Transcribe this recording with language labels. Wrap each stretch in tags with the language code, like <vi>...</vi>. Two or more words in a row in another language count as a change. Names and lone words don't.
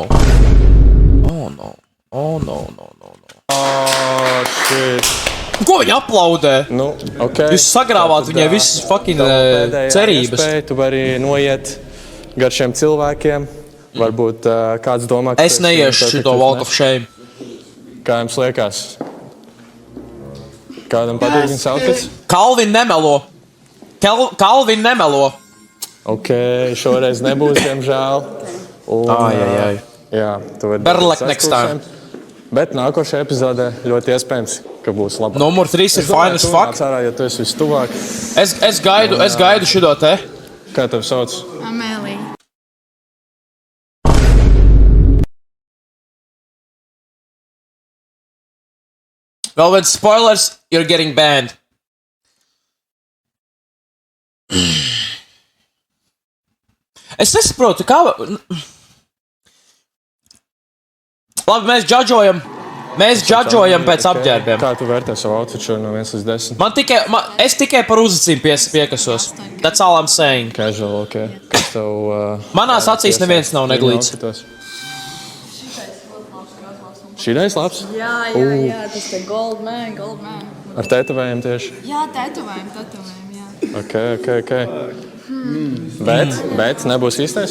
<en>Oh, no. Oh, shit.</en> <lv>Ko viņa aplaudē? Nu, ok. Jūs sagrāvāt viņai visas fucking cerības. Iespēja, tu vari noiet gar šiem cilvēkiem. Varbūt kāds domā, ka... Es neiešu šito</lv> <en>walk of shame.</en> <lv>Kā jums liekas? Kādam patīk viņas outfits? Kalvin nemelo. Ok, šoreiz nebūs, diemžēl. Un, Ai. Jā, tu vari...</lv> <en>Better luck next time.</en> <lv>Bet nākošajā epizodē ļoti iespējams, ka būs labāk. Numur 3 ir</lv> <en>fine as fuck.</en> <lv>Cerā, ja tu esi vistuvāk. Es gaidu šito te. Kā tev sauc? Amēlija. Vēl viens spoilers,</lv> <en>you're getting banned.</en> <lv>Es nesaprotu, kā... Labi, mēs džadžojam pēc apģērbiem. Kā tu vērtē savu outfitu no 1 līdz 10? Es tikai par uzacīm piekasos.</lv> <en>That's all I'm saying.</en> <lv>Casual, ok. Kas tev... Manās acīs neviens nav neglīts. Šitais labs? Jā, tas te</lv> <en>gold man.</en> <lv>Ar tetovējumu tieši? Jā, tetovējumi, jā. Ok. Bet nebūs īstais?</lv>